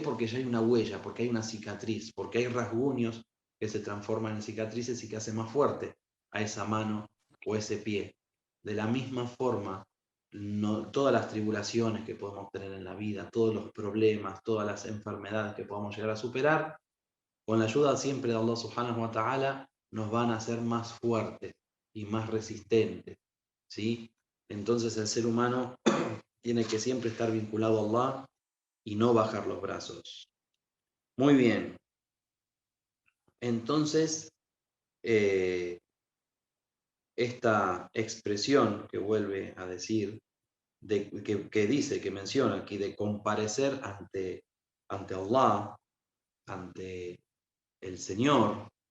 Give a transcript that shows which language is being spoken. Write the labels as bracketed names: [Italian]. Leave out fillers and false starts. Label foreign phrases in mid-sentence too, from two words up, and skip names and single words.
[Spanish] Porque ya hay una huella, porque hay una cicatriz, porque hay rasguños que se transforman en cicatrices y que hacen más fuerte a esa mano o ese pie. De la misma forma, todas las tribulaciones que podemos tener en la vida, todos los problemas, todas las enfermedades que podamos llegar a superar, con la ayuda siempre de [Arabic] الله سبحانه وتعالى, [Spanish] nos van a hacer más fuertes y más resistentes, ¿sí? Entonces el ser humano tiene que siempre estar vinculado a Allah y no bajar los brazos. Muy bien. Entonces, esta expresión que vuelve a decir, que dice, que menciona aquí, de comparecer ante Allah, ante el Señor,